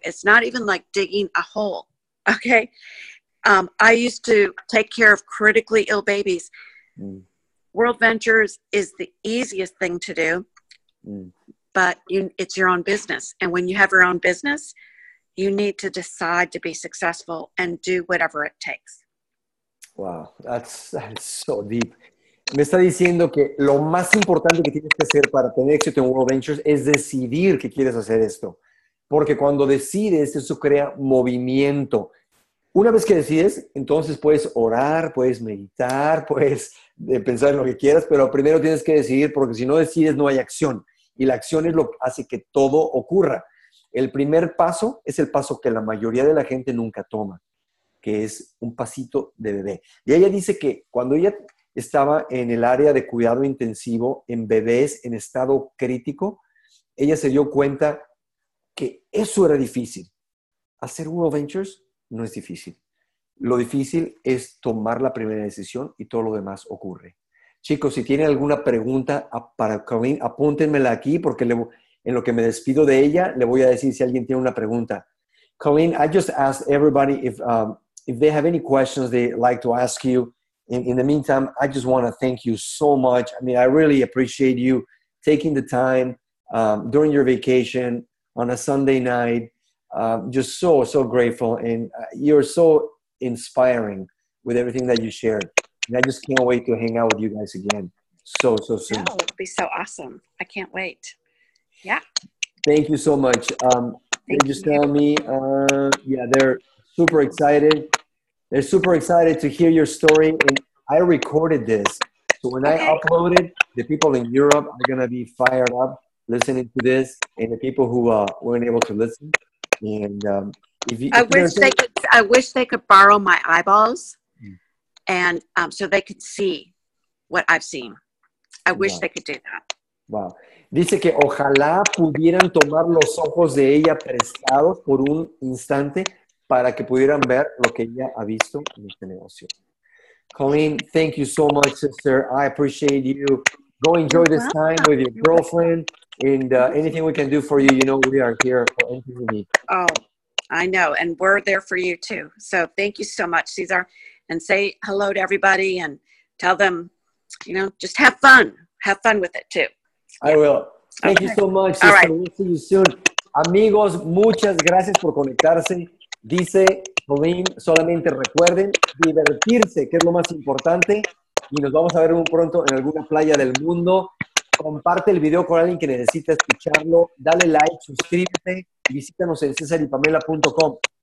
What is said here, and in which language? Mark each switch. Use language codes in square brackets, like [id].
[en] It's not even like digging a hole, okay? I used to take care of critically ill babies. Mm. Worldventures is the easiest thing to do, but it's your own business. And when you have your own business, you need to decide to be successful and do whatever it takes. Wow, that's so deep. [es] Me está diciendo que lo más importante que tienes que hacer para tener éxito en Worldventures es decidir que quieres hacer esto. Porque cuando decides, eso crea movimiento. Una vez que decides, entonces puedes orar, puedes meditar, puedes pensar en lo que quieras, pero primero tienes que decidir, porque si no decides no hay acción. Y la acción es lo que hace que todo ocurra. El primer paso es el paso que la mayoría de la gente nunca toma, que es un pasito de bebé. Y ella dice que cuando ella estaba en el área de cuidado intensivo en bebés en estado crítico, ella se dio cuenta que eso era difícil. Hacer Worldventures no es difícil. Lo difícil es tomar la primera decisión y todo lo demás ocurre. Chicos, si tienen alguna pregunta para Colleen, apúntenmela aquí porque en lo que me despido de ella, le voy a decir si alguien tiene una pregunta. [en] Colleen, I just asked everybody if they have any questions they'd like to ask you. In the meantime, I just want to thank you so much. I mean, I really appreciate you taking the time during your vacation on a Sunday night. Just so grateful. And you're so inspiring with everything that you shared. And I just can't wait to hang out with you guys again so soon. Oh, it'll be so awesome. I can't wait. Yeah. Thank you so much. They just tell me, they're super excited. They're super excited to hear your story. And I recorded this. So when I upload it, the people in Europe are going to be fired up listening to this, and the people who weren't able to listen. And I wish they could borrow my eyeballs, and so they could see what I've seen. I wish they could do that. Wow. [es] Dice que ojalá pudieran tomar los ojos de ella prestados por un instante para que pudieran ver lo que ella ha visto en este negocio. [en] Colleen, thank you so much, sister. I appreciate you. Go enjoy this time with your girlfriend, and anything we can do for you, you know, we are here for anything you need. Oh, I know, and we're there for you too. So thank you so much, Cesar, and say hello to everybody and tell them, you know, just have fun. Have fun with it too. I will. Thank you so much, sister. Right. We'll see you soon. [es] Amigos, muchas gracias por conectarse. Dice Colleen, solamente recuerden divertirse, que es lo más importante, y nos vamos a ver muy pronto en alguna playa del mundo. Comparte el video con alguien que necesita escucharlo, dale like, suscríbete y visítanos en cesarypamela.com.